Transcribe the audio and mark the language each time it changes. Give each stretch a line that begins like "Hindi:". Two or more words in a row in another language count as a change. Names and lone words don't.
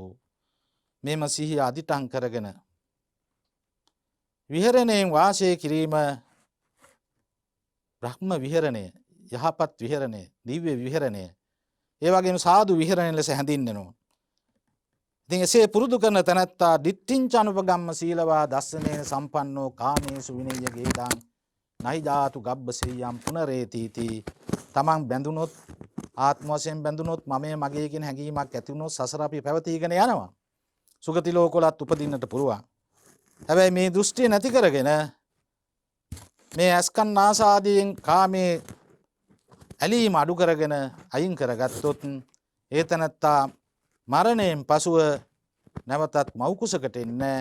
Sinhala: මේම සිහිය අදිටං කරගෙන විහරණයෙන් වාසය කිරීම බ්‍රහ්ම විහරණය, යහපත් විහරණය, දිව්‍ය විහරණය, ඒ වගේම සාදු විහරණය ලෙස හැඳින්වෙනවා. ඉතින් එසේ පුරුදු කරන තැනැත්තා
Pali: දිට්ඨිංච අනුපගම්ම සීලවා දස්සනේන සම්පන්නෝ කාමේසු විනය්‍ය ගේදාං නහි ජාතු ගබ්බසෙය්‍යම් පුනරේතිති.
Sinhala: තමන් බැඳුනොත් ආත්ම වශයෙන් බැඳුනොත් මමයේ මගේ කියන හැඟීමක් ඇති වුණොත් සසර අපි පැවතීගෙන යනවා. සුගති ලෝකවලත් උපදින්නට පුළුවන්. හැබැයි මේ දෘෂ්ටිය නැති කරගෙන මේ ඇස්කන් නාසාදීන් කාමේ ඇලීම අඩු කරගෙන අයින් කරගත්තොත් ඒ තැනැත්තා මරණයෙන් පසුව නැවතත් මෞකුසකට එන්නේ.